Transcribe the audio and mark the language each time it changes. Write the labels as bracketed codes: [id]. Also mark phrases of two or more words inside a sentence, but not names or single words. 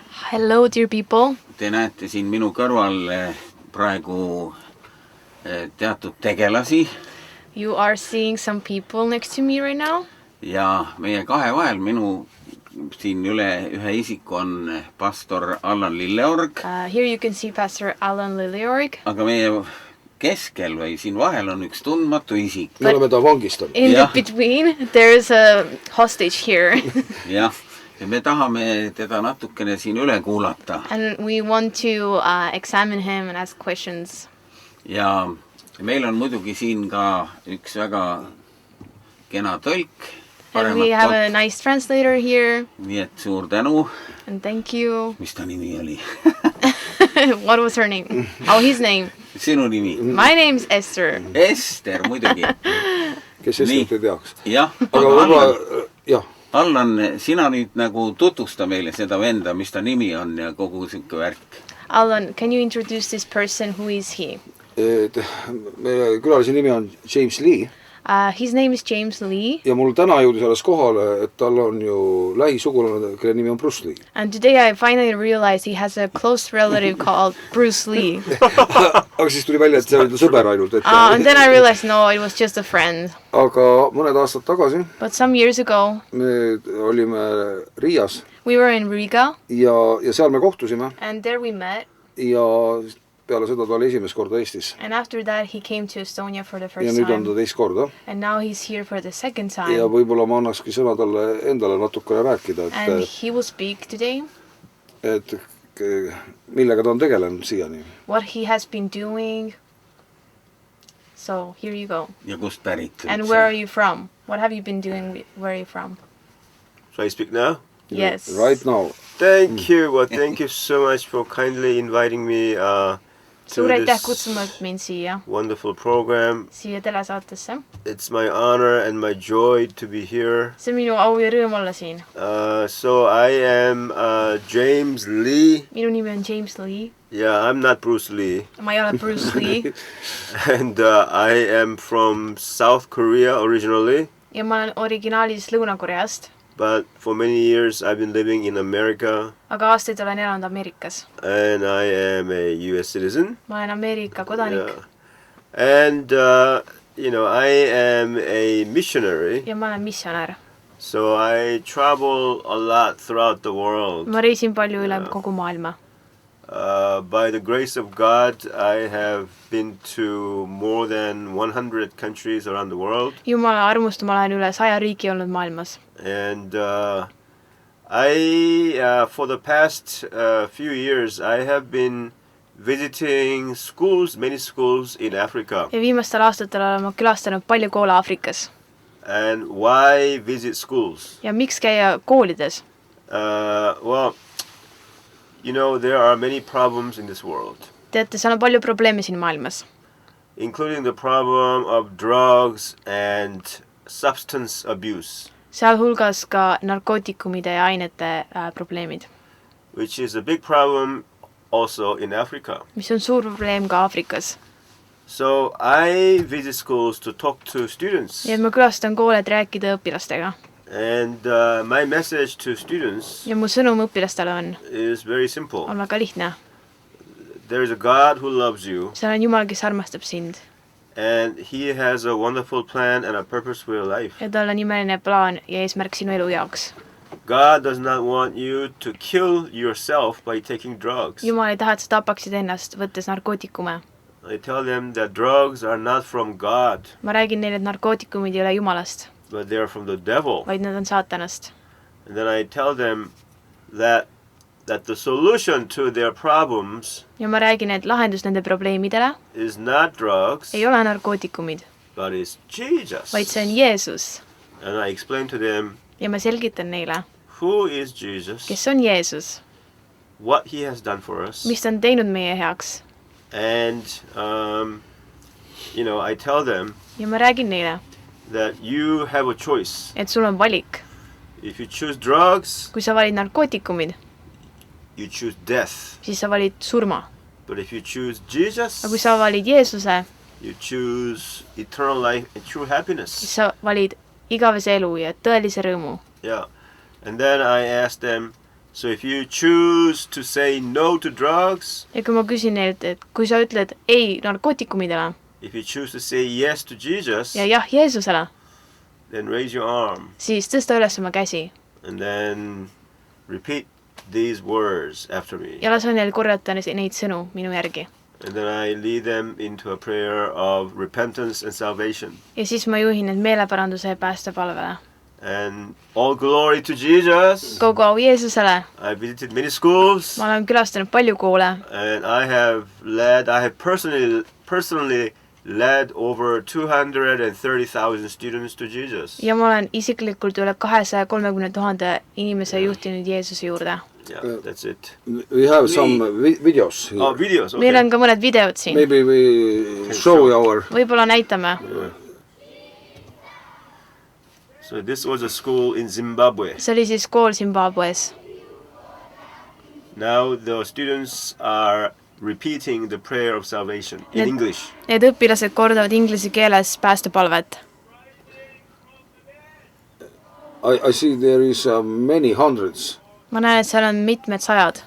[en] Hello, dear people. [et] Te näete siin minu kõrval praegu teatud tegelasi. [en] You are seeing some people next to me right now. [et] Ja meie kahe vahel minu siin ühe isiku on pastor Allan Lilleorg. [en] Here you can see Pastor Allan Lilleorg. [et] Aga meie keskel või siin vahel on üks tundmatu isik. Me oleme ta vangistanud. [en] In the between, there is a hostage here. [et] Jah. Ja me tahame teda natukene siin üle kuulata. [en] And we want to examine him and ask questions. [et] Ja meil on muidugi siin ka üks väga kena tõlk. [en] And we have a nice translator here. [et] Nii et suur tänu. [en] And thank you. [et] Mis ta nimi oli? [en] What was her name? Oh, his name. [et] Sinu nimi? [en] My name's Esther. [et] Ester, muidugi. Kes Esterit ei teaks. Jah. Aga võib-olla, jah. Allan, sina nüüd nagu tutvusta meile seda venda, mis ta nimi on ja kogu siuke värk. [en] Allan, can you introduce this person? Who is he? [et] Meie külalise nimi on James Lee. [en] His name is James Lee. [et] Ja mul täna jõudis alles kohale, et tal on ju lähisugulane, kelle nimi on Bruce Lee. [en] And today I finally realized he has a close relative called Bruce Lee. [et] Aga siis tuli välja, et see oli sõber ainult. [en] And then I realized, no, it was just a friend. [et] Aga mõned aastad tagasi [en] But some years ago, [et] me olime Riias. [en] We were in Riga. [et] Ja seal me kohtusime. [en] And there we met. [et] Ja peale seda ta oli esimest korda Eestis. [en] And after that he came to Estonia for the first time. [et] Ja nüüd on ta teist korda. [en] And now he's here for the second time. [et] Ja võib-olla ma annakski sõna talle endale natukene rääkida. [en] And he will speak today. [et] Et millega ta on tegelenud siiani. [en] What he has been doing. So here you go. [et] Ja kust pärit? [en] And where are you from? What have you been doing? Where are you from? Shall I speak now? Yes. Right now. Thank you. Well, thank you so much for kindly inviting me to this wonderful program. It's my honor and my joy to be here. So I am James Lee. James Lee. Yeah, I'm not Bruce Lee. Bruce Lee. And I am from South Korea originally. [et] Ja ma olen originaalis Lõuna-Koreast. [en] But for many years I've been living in America. [et] Aga aastaid olen elanud Ameerikas. [en] And I am a US citizen. [et] Ma olen Ameerika kodanik. [en] Yeah. And you know, I am a missionary. [et] Ja ma olen missionär. [en] So I travel a lot throughout the world. [et] Ma reisin palju üle kogu maailma. [en] By the grace of God, I have been to more than 100 countries around the world. [et] Jumala armust ma olen üle 100 riiki olnud maailmas. [en] And for the past few years, I have been visiting schools, many schools in Africa. [et] Ja viimastel aastatel olen ma külastanud palju koole Aafrikas. [en] And why visit schools? [et] Ja miks käia koolides? [en] Well, you know, there are many problems in this world. [et] Teate, seal on palju probleeme siin maailmas. [en] Including the problem of drugs and substance abuse. [et] Sealhulgas ka narkootikumide ja ainete probleemid. [en] Which is a big problem also in Africa. [et] Mis on suur probleem ka Aafrikas. [en] So I visit schools to talk to students. [et] Ja ma külastan koole, et rääkida õpilastega. [en] And my message to students [et] ja mu sõnum õpilastele [en] is very simple. [et] On väga lihtne. [en] There is a God who loves you. [et] Seal on Jumal, kes armastab sind. [en] And he has a wonderful plan and a purpose for your life. [et] Ja tal on imeline plaan ja eesmärk sinu elu jaoks. [en] God does not want you to kill yourself by taking drugs. [et] Jumal ei taha, et sa tapaksid ennast, võttes narkootikume. [en] I tell them that drugs are not from God. [et] Ma räägin neile, et narkootikumid ei ole Jumalast. [en] But they are from the devil. [et] Vaid nad on saatanast. [en] And then I tell them that the solution to their problems [et] ja ma räägin, et lahendus nende probleemidele [en] is not drugs, [et] ei ole narkootikumid, [en] but is Jesus. [et] Vaid see on Jeesus. [en] And I explain to them [et] ja ma selgitan neile, [en] who is Jesus, [et] kes on Jeesus, [en] what he has done for us, [et] mis ta on teinud meie heaks. [en] And you know, I tell them [et] ja ma räägin neile, [en] that you have a choice. [et] Et sul on valik. [en] If you choose drugs, [et] kui sa valid narkootikumid, [en] you choose death. [et] Siis sa valid surma. [en] But if you choose Jesus, [et] aga kui sa valid Jeesuse, [en] you choose eternal life and true happiness. [et] Siis sa valid igavese elu ja tõelise rõõmu. [en] Yeah. And then I ask them, So if you choose to say no to drugs, [et] ja kui ma küsin neilt, et kui sa ütled ei narkootikumidele [en] if you choose to say yes to Jesus, [et] ja jah Jeesusele, [en] then raise your arm [et] siis tõsta üles oma käsi [en] and then repeat these words after me. [et] ja lase neil korjata neid sõnu minu järgi. [en] And then I lead them into a prayer of repentance and salvation. [et] Ja siis ma juhin need meeleparanduse ja päästepalvele. [en] And all glory to Jesus. [et] Kogu au Jeesusele. [en] I visited many schools. [et] Ma olen külastanud palju koole. [en] And I have personally led over 230,000 students to Jesus. [et] Ja ma olen isiklikult üle 230,000 inimese juhtinud Jeesuse juurde. [en] Yeah, that's it. We have some videos here. Oh, videos, okay. [et] Meil on ka mõned videod siin. [en] Maybe we show our... [et] Võib-olla näitame. [en] So this was a school in Zimbabwe. [et] See oli siis kool Zimbabwes. [en] Now the students are repeating the prayer of salvation in English. [et] Need õpilased kordavad inglise keeles päästepalvet. [en] I see there is many hundreds. [et] Ma näen, et seal on mitmed sajad.